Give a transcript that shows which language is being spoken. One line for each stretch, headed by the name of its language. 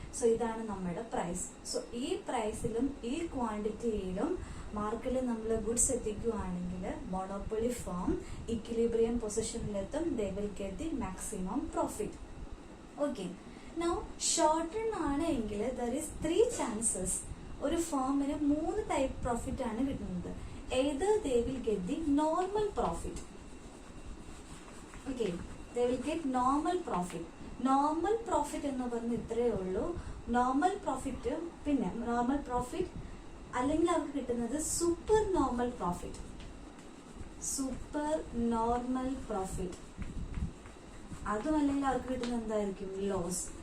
Malayalam: So ഇതാണ് നമ്മുടെ price. So ഈ പ്രൈസിലും ഈ ക്വാണ്ടിറ്റിയിലും മാർക്കറ്റിൽ നമ്മൾ goods എത്തിക്കുകയാണെങ്കിൽ monopoly farm equilibrium പൊസിഷനിലെത്തും.
English: They will get the maximum profit. Okay, now short run
Malayalam: ആണ് എങ്കിൽ
English: There is 3 chances.
Malayalam: ഒരു ഫാമിന് 3 ടൈപ്പ് പ്രോഫിറ്റ് ആണ് കിട്ടുന്നത്.
English: Either they will get the normal profit. Okay, they will get normal profit.
Malayalam: Normal profit എന്ന് പറഞ്ഞ് ഇത്രയേ ഉള്ളൂ. Normal profit, പിന്നെ നോർമൽ പ്രോഫിറ്റ് അല്ലെങ്കിൽ അവർക്ക് കിട്ടുന്നത് super normal profit. Super normal profit അതും അല്ലെങ്കിൽ അവർക്ക് കിട്ടുന്നത് എന്തായിരിക്കും, ലോസ്.